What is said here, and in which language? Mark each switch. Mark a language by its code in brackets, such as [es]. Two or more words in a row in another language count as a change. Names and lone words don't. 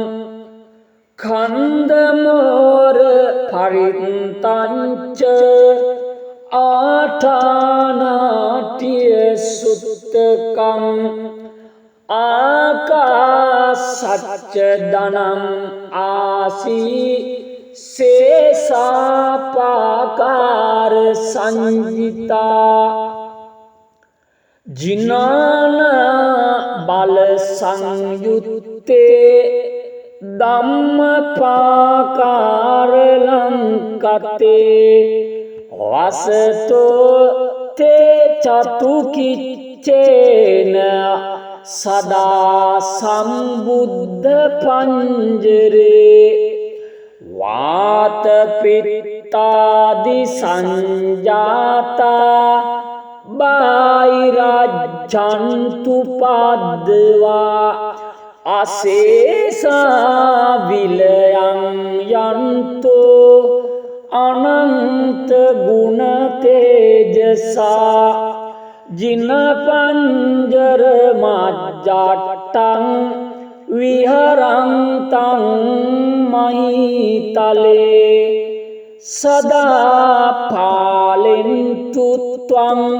[pi] ඛණ්ඩමෝර පරිත්තංච ආඨානාට්‍ය සුත්තකං ආකාසච්ච දනං ආසී සේසාපාකාර සංජිතා ජිනාන බල සංයුත්තේ ධම්මපාකාර ලංකතේ වසතෝ තේ චතු කිච්චේන සදා සම්බුද්ධ පංජරේ වාත පිත්තාදි සංජාතා බාහිරජ්ජන්තු පද්දවා අසේසා විලයන් යන්තෝ අනන්ත ගුණ තේජසා ජින පංජර මජ්ජට්ටං විහරන්තං මහිතලේ සදා පාලෙන්තු ත්වං